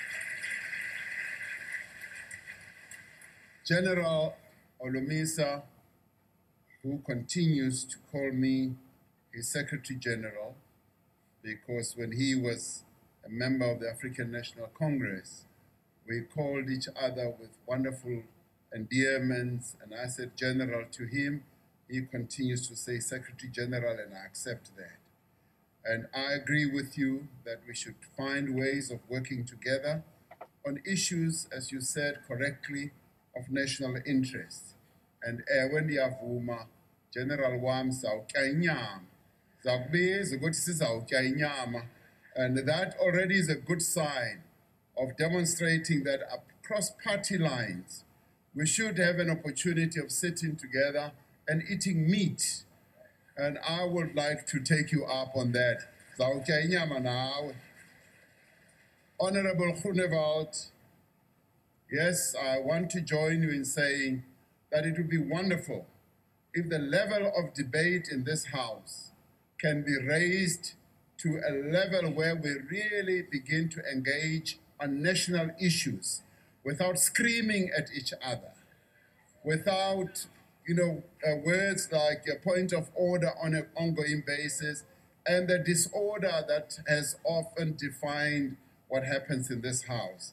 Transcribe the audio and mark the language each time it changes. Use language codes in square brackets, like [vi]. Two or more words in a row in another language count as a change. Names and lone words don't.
[en] General Olumisa, who continues to call me his Secretary General, because when he was a member of the African National Congress, we called each other with wonderful endearments, and I said General to him. He continues to say Secretary General, and I accept that. And I agree with you that we should find ways of working together on issues, as you said correctly, of national interest. And when [xh] ndiyavuma General wam zawutya inyama, zakubiza ukuthi sizawutya inyama, [en] and that already is a good sign of demonstrating that across party lines we should have an opportunity of sitting together and eating meat. And I would like to take you up on that. [xh] Zawutya inyama nawe. [en] Honorable Groenewald, yes, I want to join you in saying that it would be wonderful if the level of debate in this House can be raised to a level where we really begin to engage on national issues without screaming at each other, without words like a point of order on an ongoing basis, and the disorder that has often defined what happens in this House.